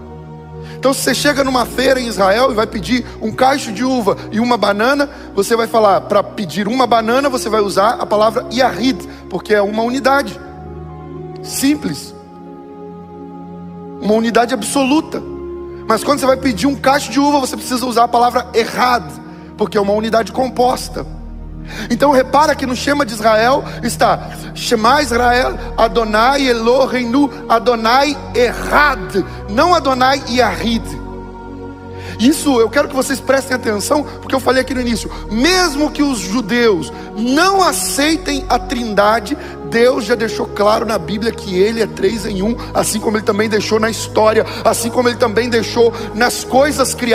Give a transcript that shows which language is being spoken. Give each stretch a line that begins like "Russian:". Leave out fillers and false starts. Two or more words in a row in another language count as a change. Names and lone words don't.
Portuguese: Então, se você chega numa feira em Israel e vai pedir um cacho de uva e uma banana, você vai falar, para pedir uma banana, você vai usar a palavra Yahid, porque é uma unidade simples, uma unidade absoluta. Mas quando você vai pedir um cacho de uva, você precisa usar a palavra Echad, porque é uma unidade composta. Então repara que no Shema de Israel está
Hebrew: שמע ישראל, ה' אלוהינו, ה' אחד,
Portuguese: não
Hebrew: ה' יחיד.
Portuguese: Isso eu quero que vocês prestem atenção, porque eu falei aqui no início: mesmo que os judeus não aceitem a trindade, Deus já deixou claro na Bíblia que Ele é 3 em 1, assim como Ele também deixou na história, assim como Ele também deixou nas coisas criadas.